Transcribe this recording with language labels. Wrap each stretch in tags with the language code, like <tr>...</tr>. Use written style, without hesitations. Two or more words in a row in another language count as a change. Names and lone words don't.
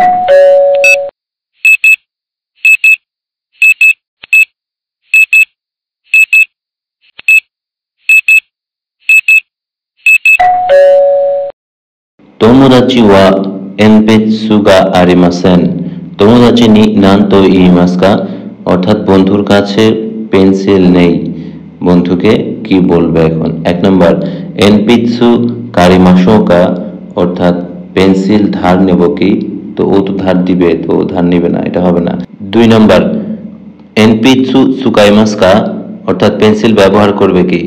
<ja>友達は鉛筆がありません। 友達に何と言いますか?</ja> <bn>অর্থাৎ বন্ধুর কাছে পেন্সিল নেই, বন্ধুকে কি বলবে এখন? 1 নম্বর</bn> <ja>鉛筆借りましょうか</ja> <bn>অর্থাৎ পেন্সিল ধার নেব কি, তো ও তো ধার দিবে, তো ও ধার নেবে না, এটা হবে না। 2 নম্বর</bn> <ja>鉛筆使いますか</ja> <bn>অর্থাৎ পেন্সিল ব্যবহার করবে কি।</bn>